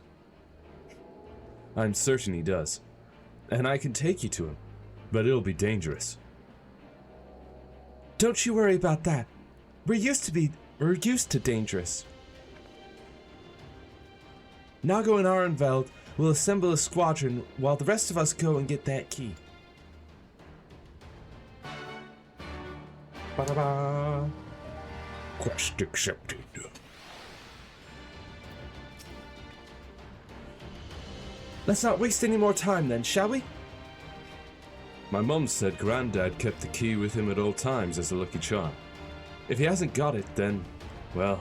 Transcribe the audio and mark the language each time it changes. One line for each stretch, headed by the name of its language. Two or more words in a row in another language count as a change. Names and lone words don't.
English: I'm certain he does, and I can take you to him, but it'll be dangerous. Don't you worry about that. We're used to dangerous. Nago and Arenveld will assemble a squadron while the rest of us go and get that key. Ba-da-ba. Quest accepted. Let's not waste any more time then, shall we? My mum said Granddad kept the key with him at all times as a lucky charm. If he hasn't got it, then, well...